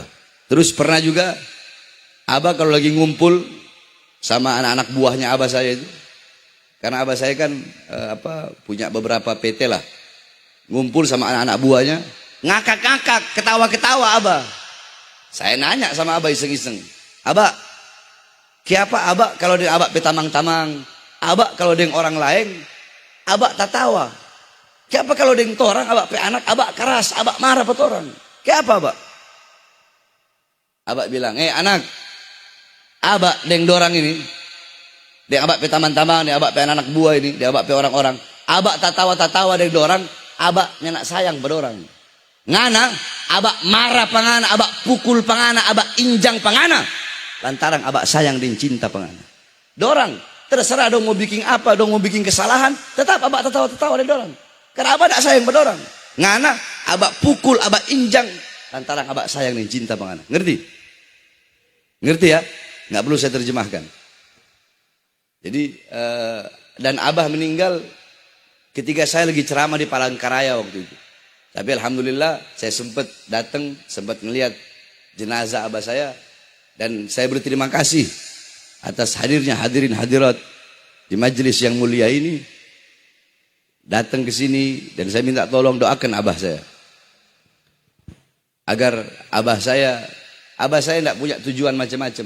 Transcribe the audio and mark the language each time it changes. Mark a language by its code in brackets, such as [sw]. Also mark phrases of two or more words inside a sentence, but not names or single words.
[id] Terus pernah juga abah kalau lagi ngumpul sama anak-anak buahnya abah saya itu, karena abah saya kan punya beberapa PT lah, ngumpul sama anak-anak buahnya, ngakak-ngakak, ketawa-ketawa abah. Saya nanya sama abah iseng-iseng, [xmm] abah, kiapa abah kalau dia abah petamang-tamang, abah kalau dia orang lain, abah tak tawa. Kiapa kalau dia orang, abah pe anak, abah keras, abah marah pada orang. Kiapa abah? Abah bilang, anak, abah deng dorang ini, deng abah pe taman-tamang, deng abah pe anak buah ini, deng abah pe orang-orang, abah tak tawa deng dorang, abah nyenak sayang pada orang. Ngana, abah marah pangana, abah pukul pangana, abah injang pangana, lantaran abah sayang dan cinta pangana. Dorang terserah dong mau bikin apa, dong mau bikin kesalahan, tetap abah tertawa-tertawa deng dorang. Karena abah tak sayang pada orang. Ngana, abah pukul, abah injang, lantaran abah sayang dan cinta pangana. [id] Ngerti? Ngerti ya? Nggak perlu saya terjemahkan. Jadi dan abah meninggal ketika saya lagi ceramah di Palangkaraya waktu itu. Tapi alhamdulillah saya sempat datang, sempat melihat jenazah abah saya, dan saya berterima kasih atas hadirnya hadirin hadirat di majelis yang mulia ini, datang ke sini, dan saya minta tolong doakan abah saya agar abah saya tidak punya tujuan macam-macam.